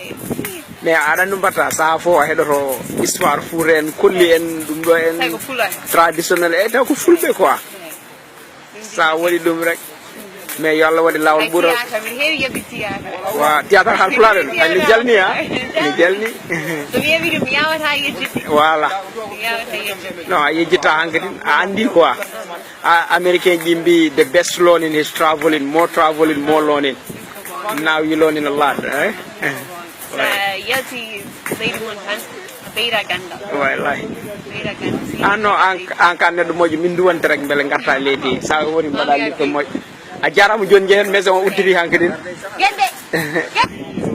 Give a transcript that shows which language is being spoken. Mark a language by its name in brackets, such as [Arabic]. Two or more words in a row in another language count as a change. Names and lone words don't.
[Fula] mais aɗa andu mbatta saaha fo a heɗoto histoire Fouta en kolli en ɗum ɗo en traditionnel e taw ko fulɓe quoi sa waɗi ɗum rek mais yo Allah waɗi lawol ɓuura wa théâtre halpular en ani jalni ni jalni voilà non a yejjitta hankkadi a andi quoi américain ji mbi [English] the best learning is traveling more learning now you learning a lot [Fula] yalti leydi mon tan ɓeyda gandal wallahi non an ka neɗɗo moƴƴo min duwante rek beele garta leydi sa woni mbaɗa lippe moƴƴo a jarama joni jehen maison o uddiri hankkadi gueɗɗe